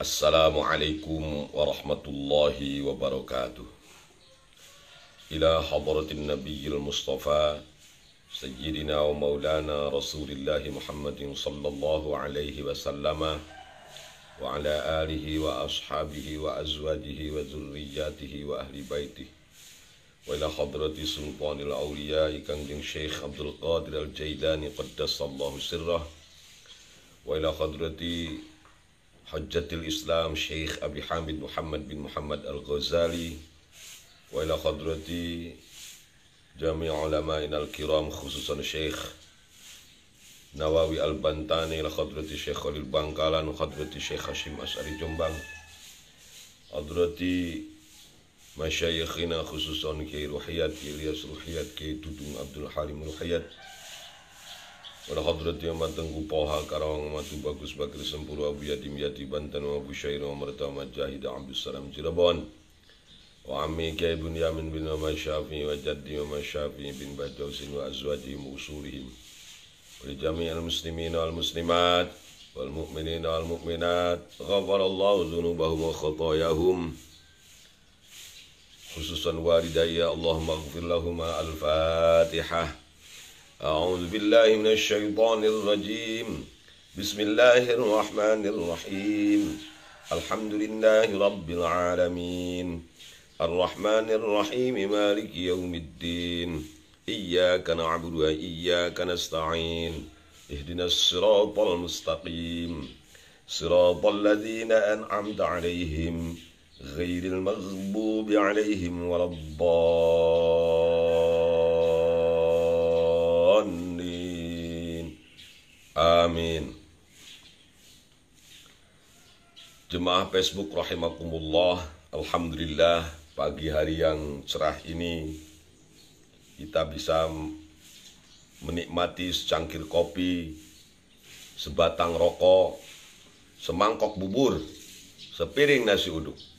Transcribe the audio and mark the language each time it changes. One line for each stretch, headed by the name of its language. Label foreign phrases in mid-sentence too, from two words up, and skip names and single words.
Arabic: السلام عليكم ورحمة الله وبركاته. إلى حضرة النبي المصطفى سيدنا ومولانا رسول الله محمد صلى الله عليه وسلم وعلى آله وأصحابه وأزواجه وذرياته وأهل بيته وإلى حضرة سلطان الأولياء Kangjeng Syekh Abdul Qadir Al-Jailani قدس الله sirrah wa ila hadrati Hujjatul Islam Syekh Abi Hamid Muhammad bin Muhammad Al-Ghazali wa ila hadrati jami' ulama'ina al-kiram khususan Syekh Nawawi Al-Bantani ila hadrati Syekh Khalil Bangkalan wa hadrati Syekh Hashim Asy'ari Jombang hadrati masyayikhina khususan Kiai Ruhiyat, Kiai Ilyas Ruhiyat, Kiai Dudung Abdul Halim Ruhiyat pada hadrati Matengku Poha Karawang Matu Bagus Bakri Sempuru Abu Yatim Yati Banten و Abu Syair و Mertama Jahid Abdul Salam Cirebon وعمي Kiai Bunyamin bin Muhammad Syafi'i وجدي Muhammad Syafi'i bin Badausin وأزواج musurihim ولجميع المسلمين والمسلمات والمؤمنين والمؤمنات غفر الله ذنوبهم وخطاياهم خصوصا والدي اللهم اغفر لهم الفاتحة. أعوذ بالله من الشيطان الرجيم بسم الله الرحمن الرحيم الحمد لله رب العالمين الرحمن الرحيم مالك يوم الدين إياك نعبد وإياك نستعين اهدنا الصراط المستقيم صراط الذين أنعمت عليهم غير المغضوب عليهم ولا Amin.
Indonesian: Jemaah Facebook rahimakumullah, alhamdulillah pagi hari yang cerah ini kita bisa menikmati secangkir kopi, sebatang rokok, semangkok bubur, sepiring nasi uduk.